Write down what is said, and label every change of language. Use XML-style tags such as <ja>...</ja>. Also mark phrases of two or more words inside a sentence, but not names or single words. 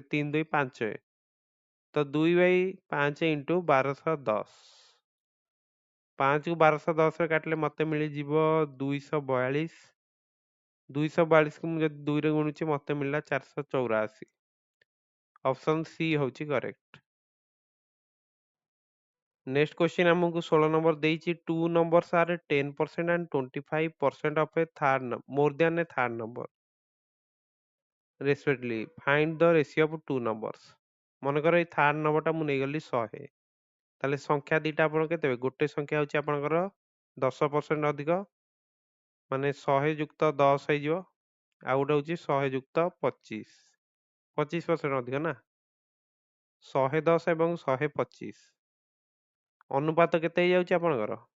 <or>3 2 5, ତ 2/5 ଇଣ୍ଟୁ 1210, 5କୁ 1210 ରେ କାଟିଲେ ମୋତେ ମିଳିଯିବ 242। 242କୁ ମୁଁ ଯଦି 2ରେ ଗୁଣୁଛି ମୋତେ ମିଳିଲା 484।</or> <en>option C ହଉଛି correct. next question</en> <or>ଆମକୁ 16 ନମ୍ବର ଦେଇଛି,</or> <en>2 numbers are 10% and 25% of a third more than a third number respectively, find the ratio of 2 numbers।</en> <or>ମନେକର ଏଇ</or> <en>third number</en> <or>ମୁଁ ନେଇଗଲି 100, ତାହେଲେ ସଂଖ୍ୟା ଦିଟା ଆପଣ କେତେ? ଗୋଟେ ସଂଖ୍ୟା ହଉଛି ଆପଣଙ୍କର 10% ଅଧିକ, ମାନେ 100 ଯୁକ୍ତ 10 ହେଇଯିବ, ଆଉ ଗୋଟେ ହଉଛି 100 ଯୁକ୍ତ 25, 25% ଅଧିକ ନା। 110 ଏବଂ 125 ଅନୁପାତ କେତେ ହେଇଯାଉଛି ଆପଣଙ୍କର?</or>